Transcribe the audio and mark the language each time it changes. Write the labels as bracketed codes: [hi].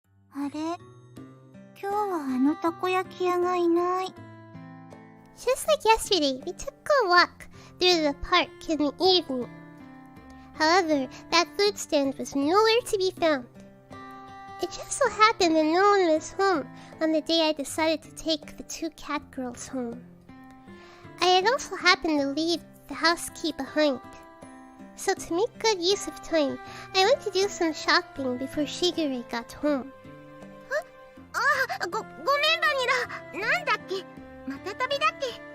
[ja] あれ、今日はあのたこ焼き屋がいない。 [en] Just like yesterday, we took a walk through the park in the evening. However, that food stand was nowhere to be found. It just so happened that no one was home on the day I decided to take the two catgirls home. I had also happened to leave the house key behind. So to make good use of time, I went to do some shopping before Shigure got home. [ja] ごめんバニラ。なんだっけ、また旅だっけ。